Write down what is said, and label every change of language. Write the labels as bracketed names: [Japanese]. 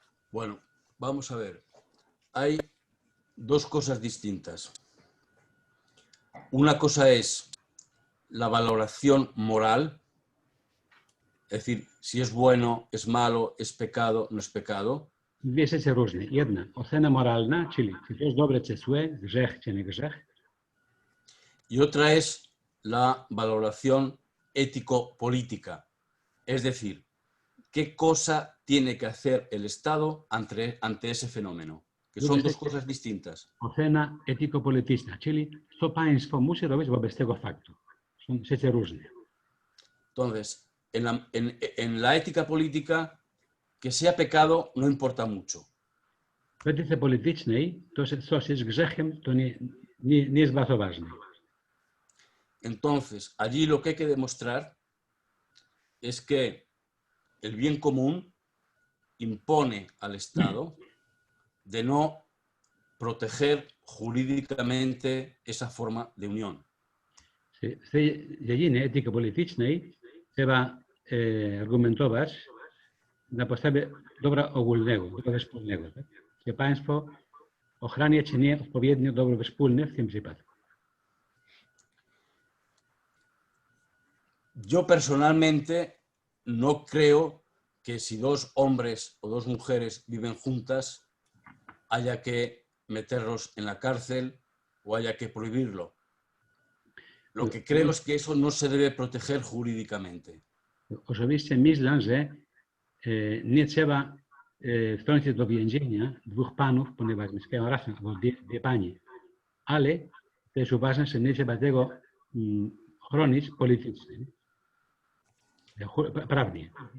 [Spanish] Bueno, vamos a ver. Hay dos cosas distintas. Una cosa es la valoración moral, es decir, si es bueno, es malo, es pecado, no es pecado. [Polish] Dwie rzeczy różne. Jedna, ocena moralna, czyli czy to jest dobre, czy złe, grzech, czy nie grzech. [Spanish] Y otra es la valoración ético-política, es decir, qué cosa tiene que hacer el Estado ante ese fenómeno, que son dos cosas distintas. [Polish] Ocena etyko-polityczna, czyli co państwo musi robić wobec tego faktu. Są rzeczy różne. [Spanish] Entonces, en la ética política, que sea pecado no importa mucho. [Polish] W etyce politycznej to, że coś jest grzechem, to nie jest bardzo ważne. [Spanish] Entonces, allí lo que hay que demostrar es que el bien común impone al Estado de no proteger jurídicamente esa forma de unión. [Polish] W tej dziedzinie etyki politycznej trzeba argumentować na podstawie dobra ogólnego, dobra wspólnego. Tak? Czy państwo ochrania czy nie odpowiednio dobro wspólne w tym przypadku. [Spanish] Yo personalmente no creo que si dos hombres o dos mujeres viven juntas haya que meterlos en la cárcel o haya que prohibirlo. Lo que creo es que eso no se debe proteger jurídicamente. [Polish] Osobiście myślę, że nie trzeba wtrącić do więzienia dwóch panów, ponieważ mieszkają razem, albo dwie panie. Ale też uważam, że nie trzeba tego chronić politycznie, prawnie.